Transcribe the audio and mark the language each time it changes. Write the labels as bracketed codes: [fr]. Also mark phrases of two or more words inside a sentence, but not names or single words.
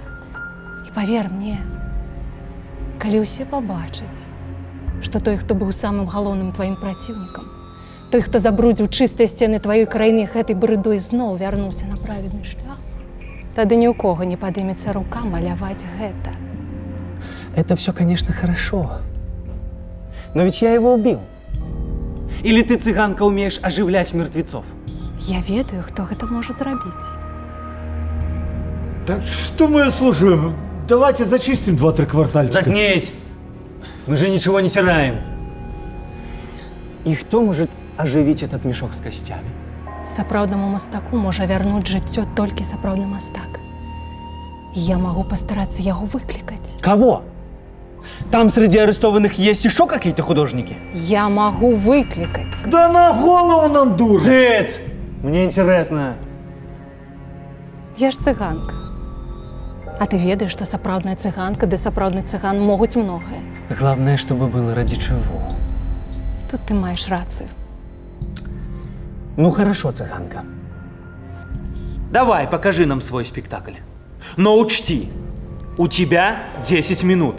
[be] І павер мне, калі ўсе пабачаць, што той, хто быў самым галоўным тваім праціўнікам, той, хто забрудзіў чыстыя сцены тваёй краіны, гэтай брыдой зноў вярнуўся на праведны шлях, тады ні ў кого не падымецца рука маляваць гэта. [ru] Это все, конечно, хорошо. Но ведь я его убил. Или ты, цыганка, умеешь оживлять мертвецов? [be] Я ведаю, хто гэта можа зрабіць. [ru] Так что мы слушаем? Давайте зачистим 2-3 квартальчика. Заткнись! Мы же ничего не тираем. И кто может оживить этот мешок с костями? [be] Сапраўднаму мастаку можа вярнуць жыццё толькі сапраўдны мастак. [ru] Я могу постараться яго выкликать. Кого? Там среди арестованных есть еще какие-то художники? Я могу выкликать. Да на голову нам дура! Цыц! Мне интересно. [be] Я ж цыганка. А ты ведаешь, что сапраўдная цыганка ды сапраўдны цыган могуць многае. [ru] Главное, чтобы было ради чего. [be] Тут ты маешь рацию. [ru] Ну хорошо, цыганка. Давай, покажи нам свой спектакль. Но учти, у тебя 10 минут.